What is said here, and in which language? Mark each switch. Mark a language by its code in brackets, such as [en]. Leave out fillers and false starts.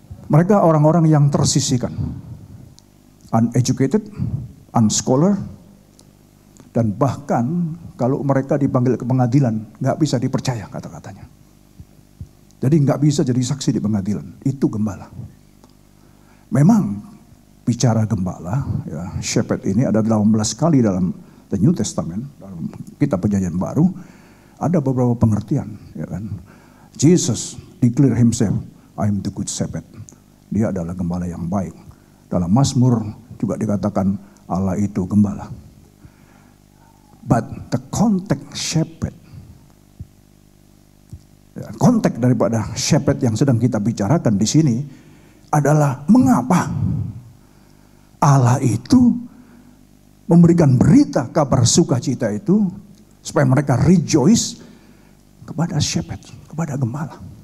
[id] Mereka orang-orang yang tersisihkan, [en] uneducated, unscholar, [id] dan bahkan kalau mereka dipanggil ke pengadilan nggak bisa dipercaya kata-katanya. Jadi nggak bisa jadi saksi di pengadilan. Itu gembala. Memang bicara gembala, ya, shepherd ini ada 18 kali dalam The New Testament, dalam kitab Perjanjian Baru, ada beberapa pengertian. Ya kan? [en] Jesus declare himself, I am the good shepherd. [id] Dia adalah gembala yang baik. Dalam Mazmur juga dikatakan Allah itu gembala. [en] But the context shepherd, [id] ya, konteks daripada shepherd yang sedang kita bicarakan di sini adalah mengapa Allah itu memberikan berita kabar sukacita itu supaya mereka rejoice kepada shepherd, kepada gembala.